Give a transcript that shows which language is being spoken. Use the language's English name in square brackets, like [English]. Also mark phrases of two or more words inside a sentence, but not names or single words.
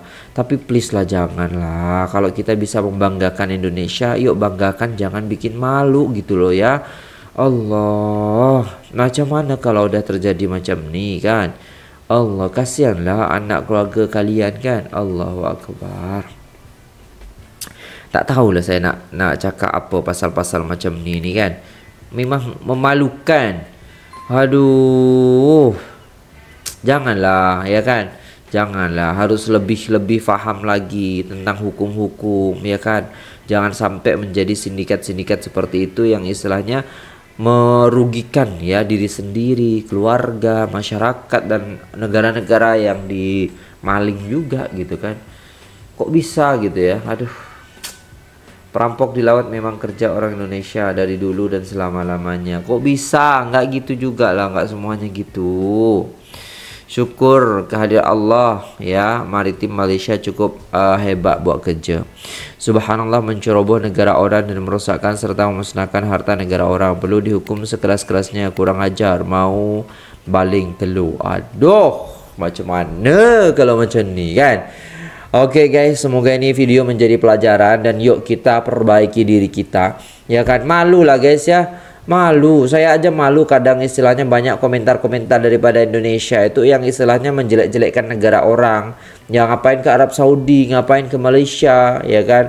[Indonesian] Tapi please lah janganlah. Kalau kita bisa membanggakan Indonesia, yuk banggakan, jangan bikin malu gitu loh ya. [Malay] Allah, macam mana kalau udah terjadi macam ni kan? [Indonesian] Allah, kasihanlah anak keluarga kalian kan. [Arabic] الله أكبر. [Malay] Tak tahulah saya nak cakap apa pasal-pasal macam ni kan. [Indonesian] Memang memalukan. Aduh, janganlah ya kan. Janganlah, harus lebih faham lagi tentang hukum-hukum ya kan. Jangan sampai menjadi sindikat-sindikat seperti itu yang istilahnya merugikan ya diri sendiri, keluarga, masyarakat dan negara-negara yang dimaling juga gitu kan. Kok bisa gitu ya? Aduh. Perampok di laut memang kerja orang Indonesia dari dulu dan selama-lamanya. Kok bisa? Nggak gitu juga lah, nggak semuanya gitu. [Malay] Syukur kehadirat Allah ya, maritim Malaysia cukup hebat buat kerja. Subhanallah, menceroboh negara orang dan merosakkan serta memusnahkan harta negara orang perlu dihukum sekeras-kerasnya. Kurang ajar, mau baling telur. Aduh, macam mana kalau macam ni kan? [Indonesian] Oke guys, semoga ini video menjadi pelajaran dan yuk kita perbaiki diri kita. Ya kan, malu lah guys ya. Malu, saya aja malu kadang istilahnya banyak komentar-komentar daripada Indonesia itu yang istilahnya menjelek-jelekkan negara orang. Ya ngapain ke Arab Saudi, ngapain ke Malaysia, ya kan.